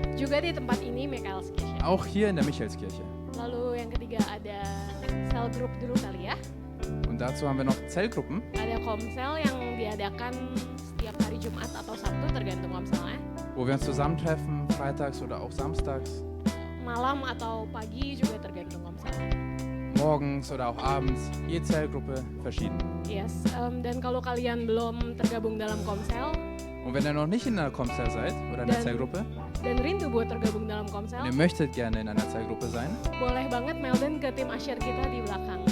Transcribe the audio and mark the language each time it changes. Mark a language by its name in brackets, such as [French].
[Indonesian] juga di tempat ini Michaelskirche. [German] auch hier in der Michaelskirche. [Indonesian] Lalu yang ketiga ada cell group dulu kali ya. [German] Und dazu haben wir noch Zellgruppen, [Indonesian] Ada komsel yang diadakan setiap hari Jumat atau Sabtu tergantung komselnya. [German] wo wir uns zusammentreffen, freitags oder auch samstags, [Indonesian] Malam atau pagi juga tergantung komselnya. [German] morgens oder auch abends. Je Zellgruppe verschieden. [Indonesian] Yes, dan kalau kalian belum tergabung dalam komsel [German] Und wenn ihr noch nicht in einer Komsel seid oder in einer Zellgruppe [Indonesian] dan rindu buat tergabung dalam komsel, [German] und ihr möchtet gerne in einer Zellgruppe sein, [Indonesian] boleh banget melden ke tim Asyir kita di belakang.